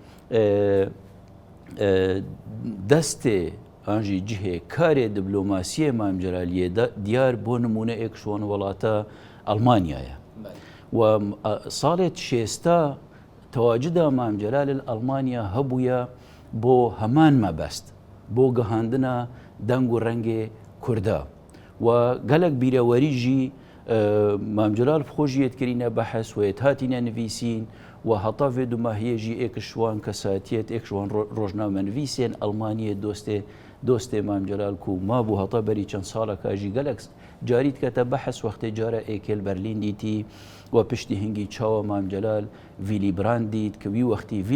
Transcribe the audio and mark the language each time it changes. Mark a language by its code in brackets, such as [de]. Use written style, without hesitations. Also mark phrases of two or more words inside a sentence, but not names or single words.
[ku] دەستێ ئانژی جهێ کارێ دیبلۆماسیە مام جەلالیە دیار بۆ نمونە ئێکشوان وڵاتە ئەڵمانیایە و ساڵێت شێستا تەواجدا مام جەلال ئەڵمانیا هەبووە بۆ هەمان مەبەست بۆ گەهاندنە دەنگ و ڕەنگێ کووردا و گەلک بیرەوەریژی مام جەلال خۆشیەتکردینە بەحەس وێت هاتینە نویسین و هەتا vê دوماهiyê êkişwan kesatiyet êkişwan rojnamenivîsên Almanyê dostê Mam Celal ku mabû heta berî çend saleka jî gelek carî dikete behs wextê cara êkêl Berlîn dîtî و piştî hingî çawa Mam Celal Willy Brandt dît ki wî wextî